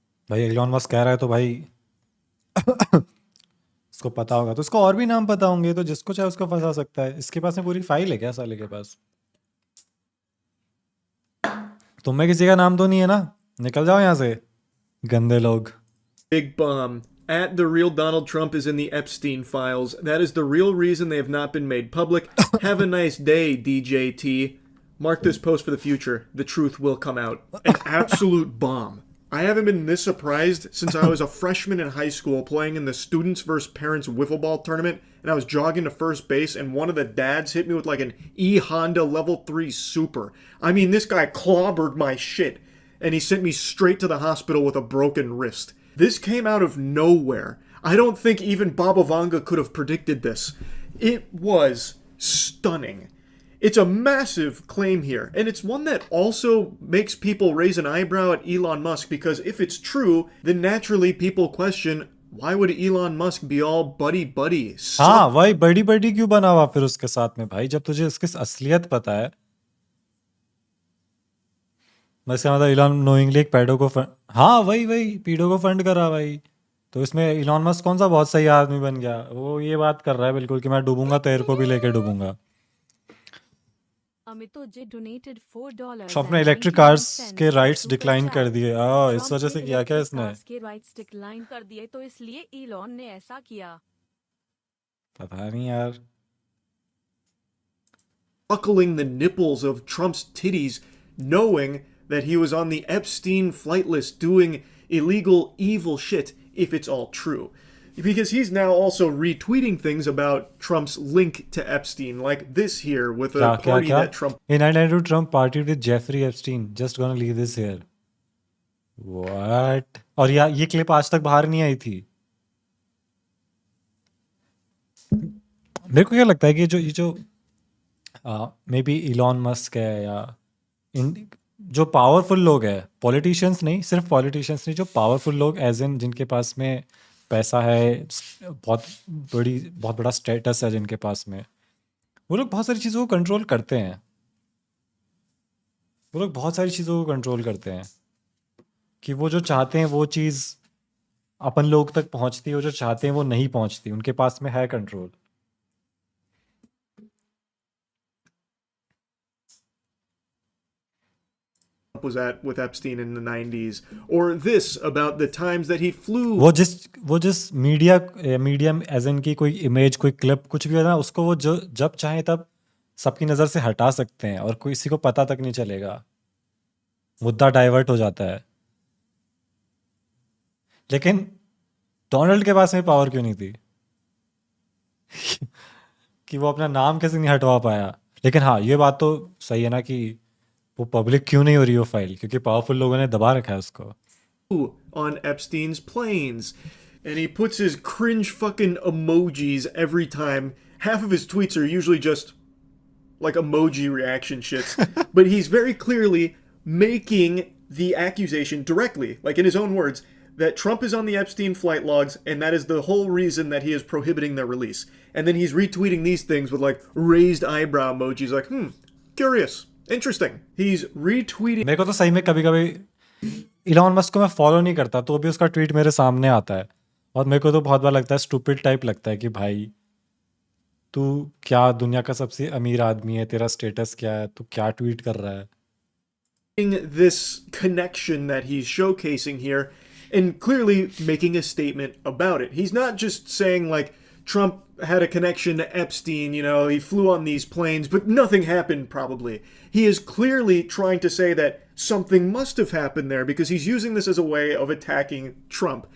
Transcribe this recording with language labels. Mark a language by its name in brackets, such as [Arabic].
[Hindi] भाई Elon Musk कह रहा है तो भाई इसको पता होगा, तो इसको और भी नाम पता होंगे, तो जिसको चाहे उसको फंसा सकता है. इसके पास में पूरी फाइल है क्या साले के पास? तुम में किसी का नाम तो नहीं है ना? निकल जाओ यहाँ से गंदे लोग. [English] Big bomb. At the real Donald Trump is in the Epstein files. That is the real reason they have not been made public. Have a nice day, DJT. Mark this post for the future. The truth will come out. An absolute bomb. I haven't been this surprised since I was a freshman in high school playing in the Students vs. Parents wiffle ball tournament, and I was jogging to first base, and one of the dads hit me with like an E Honda Level 3 Super. I mean, this guy clobbered my shit. and he sent me straight to the hospital with a broken wrist. This came out of nowhere. I don't think even Baba Vanga could have predicted this. It was stunning. It's a massive claim here, and it's one that also makes people raise an eyebrow at Elon Musk, because if it's true, then naturally people question, why would Elon Musk be all buddy-buddy? [Hindi] हाँ वही बड़ी बड़ी क्यों बना हुआ फिर उसके साथ में भाई, जब तुझे इसकी असलियत पता है। वैसे मतलब इलॉन नोइंगली एक पैडो को हाँ वही पीडो को फंड करा भाई। तो इसमें इलॉन मस्क कौन सा बहुत सही आदमी बन गया, वो ये बात कर रहा है बिल्कुल कि मैं डूबूंगा तो एयर को भी लेके डूबूंगा। तो अपने इलेक्ट्रिक कार्स के राइट्स डिक्लाइन कर दिए, इस वजह से किया क्या इसने? के राइट्स डिक्लाइन कर दिए तो इसलिए इलॉन ने ऐसा किया। पता नहीं यार। [English] Buckling the nipples of Trump's titties, knowing that he was on the Epstein flight list doing illegal, evil shit, if it's all true. Because he's now also retweeting things about Trump's link to Epstein, like this here with a party that Trump... In 1992, Trump partied with Jeffrey Epstein. Just gonna leave this here. What? [Hindi] और ये clip आज तक बाहर नहीं आई थी। मेरे को क्या लगता है कि ये जो मे बी इलॉन मस्क है या जो पावरफुल लोग हैं, पॉलिटिशियंस नहीं, सिर्फ पॉलिटिशियंस नहीं, जो पावरफुल लोग एज इन जिनके पास में पैसा है, बहुत बड़ा स्टेटस है जिनके पास में, वो लोग बहुत सारी चीज़ों को कंट्रोल करते हैं। वो लोग बहुत सारी चीज़ों को कंट्रोल करते हैं कि वो जो चाहते हैं वो चीज़ अपन लोग तक पहुंचती है, वो जो चाहते हैं वो नहीं पहुंचती, उनके पास में है control. [English] was at with Epstein in the 90s, or this about the times that he flew. [Hindi] वो जिस मीडिया एज इन की कोई इमेज, कोई क्लिप, कुछ भी होता है, उसको वो जब चाहे तब सबकी नज़र से हटा सकते हैं और किसी को पता तक नहीं चलेगा, मुद्दा डाइवर्ट हो जाता है। लेकिन डोनाल्ड के पास में पावर क्यों नहीं थी कि वो अपना नाम कैसे नहीं हटवा पाया? लेकिन हाँ, ये बात तो सही है ना कि वो पब्लिक क्यों नहीं हो रही वो फाइल, क्योंकि पावरफुल लोगों ने दबा रखा है उसको। [English] On Epstein's planes, and he puts his cringe fucking emojis every time. Half of his tweets are usually just like emoji reaction shits, but he's very clearly making the accusation directly, like in his own words, that Trump is on the Epstein flight logs, and that is the whole reason that he is prohibiting their release. And then he's retweeting these things with like raised eyebrow emojis, like, curious. Interesting. He's retweeting. [Hindi] मेरे को तो सही में कभी-कभी Elon Musk को मैं follow नहीं करता तो भी उसका ट्वीट मेरे सामने आता है और मेरे को तो बहुत बार लगता है, स्टूपिड टाइप लगता है कि भाई तू क्या दुनिया का सबसे अमीर आदमी है, तेरा स्टेटस क्या है, तू क्या ट्वीट कर रहा है? [English] This connection that he's showcasing here and clearly making a statement about it. He's not just saying like Trump had a connection to Epstein, you know, he flew on these planes, but nothing happened probably. He is clearly trying to say that something must have happened there because he's using this as a way of attacking Trump.